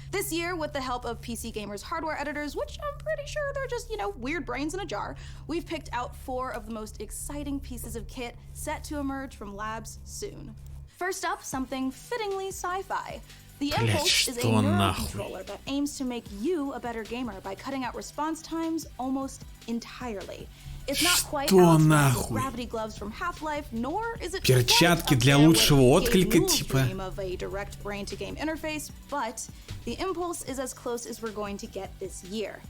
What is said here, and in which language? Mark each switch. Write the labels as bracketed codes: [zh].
[en] This year, with the help of PC Gamer's hardware editors, which I'm pretty sure they're just, weird brains in a jar, we've picked out 4 of the most exciting pieces of kit set to emerge from labs soon. First up, something fittingly sci-fi. The Impulse is a neurocontroller that aims to make you a better gamer by cutting out response times almost entirely. It's not quite Alex gravity gloves from Half-Life, nor is it [ru] перчатки для лучшего отклика, типа. [en] Of a direct brain-to-game interface, but the Impulse is as close as we're going to get this year.